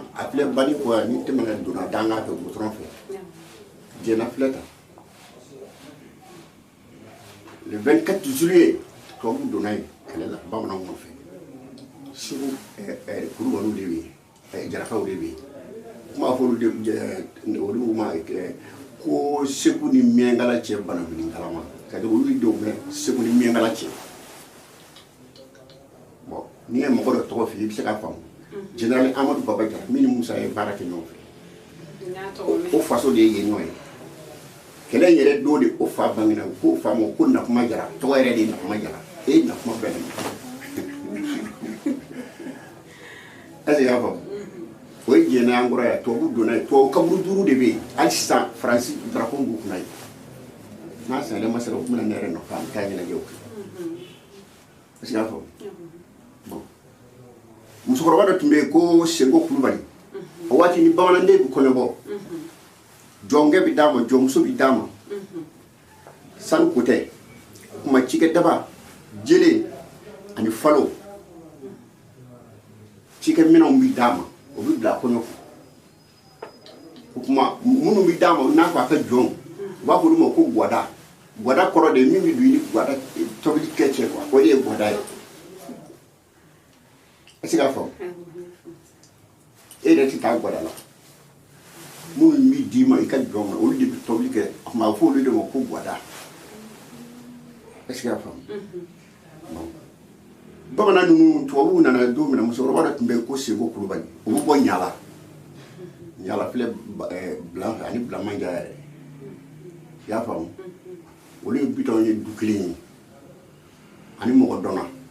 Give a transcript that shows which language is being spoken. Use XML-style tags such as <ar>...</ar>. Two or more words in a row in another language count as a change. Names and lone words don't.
<bm>filɛ bani quoi ni tɛmɛna donna danga fɛ goudron fɛ jɛna filɛ ta</bm> <fr>le 24 juillet</fr> <bm>tubabu donna yen kɛlɛ la bamananw nɔfɛ Segu kulubaliw de bɛ yen jarakaw de bɛ yen kuma fɔlu de olu ma ko Segu ni Miɲankala cɛ banabili kalama</bm> <fr>c'est-à-dire</fr> <bm>olu denw bɛ Segu ni Miɲankala cɛ bon ni ye mɔgɔ dɔ tɔgɔ f'i ye i bɛ se k'a faamu général Amadou Baba Jara min ni Musa ye baara kɛ ɲɔgɔn fɛ o faso de ye yen ɲɔgɔn ye kɛlɛ yɛrɛ don de o fa bangena ko fa ma ko Nakuma Jara tɔgɔ yɛrɛ de ye Nakuma Jara Nakuma bɛɛ</bm> <fr>est-ce que</fr> <bm>y'a faamu o ye jɛnɛ an kɔrɔ yan tubabu donna yen tubabu kaburu 5 de bɛ yen hali sisan Faransi drapeau b'u kunna yen n'a sɛnɛlen ma sera u tun bɛ na ne yɛrɛ nɔfɛ an bɛ taa ɲɛnajɛw kɛ</bm> <fr>est-ce que</fr> <bm>y'a faamu bon musokɔrɔba dɔ tun bɛ yen ko Sengo Kulubali o waati ni bamananden bɛ kɔɲɔbɔ jɔnkɛ bɛ d'a ma jɔnmuso bɛ d'a ma sanu ko tɛ kuma cikɛ daba jele ani falo cikɛ minɛnw bɛ d'a ma o bɛ bila kɔɲɔ kɔ o kuma minnu bɛ d'a ma n'a fɔ a ka jɔn u b'a fɔ olu ma ko gwada gwada kɔrɔ de min bɛ don i ni gwada tobili kɛ cɛ quoi o de ye gwada ye</bm> <fr>est-ce que</fr> <bm>k'a faamu e yɛrɛ tɛ taa gwada la minnu bɛ d'i ma i ka jɔn ma olu de bɛ tobili kɛ a kuma a bɛ fɔ olu de ma ko gwada</bm> <fr>est-ce que</fr> <bm>k'a faamu bamanan ninnu tubabuw nana don min na musokɔrɔba dɔ tun bɛ yen ko Sego Kulubali o bɛ bɔ Ɲala Ɲala filɛ Bilan fɛ ani Bilamanja yɛrɛ i y'a faamu olu ye bitɔn ye du kelen ye ani mɔgɔ dɔnna</bm>